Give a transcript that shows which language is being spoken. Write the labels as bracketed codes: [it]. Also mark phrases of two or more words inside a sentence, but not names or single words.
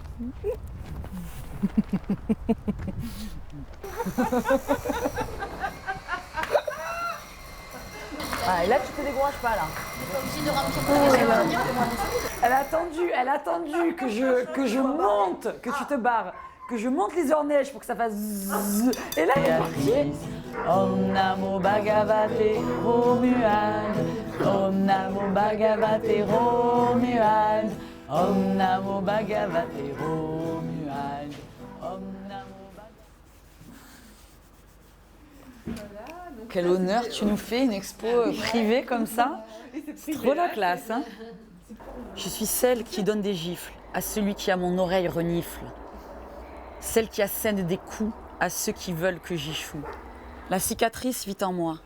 [fr] Ah, et là, tu te décourages pas, là. Elle a attendu que je monte, que tu te barres, que je monte les orneiges pour que ça fasse zzzz. Et là, elle est partie. [sa] ॐ नमो भगवते Romuald. ॐ नमो भगवते Romuald. ॐ नमो भगवते Romuald. ॐ नमो भगवते. [fr] Quel honneur, tu nous fais une expo privée comme ça. C'est trop la classe, hein. Je suis celle qui donne des gifles à celui qui à mon oreille renifle. Celle qui assène des coups à ceux qui veulent que j'y choue. La cicatrice vit en moi.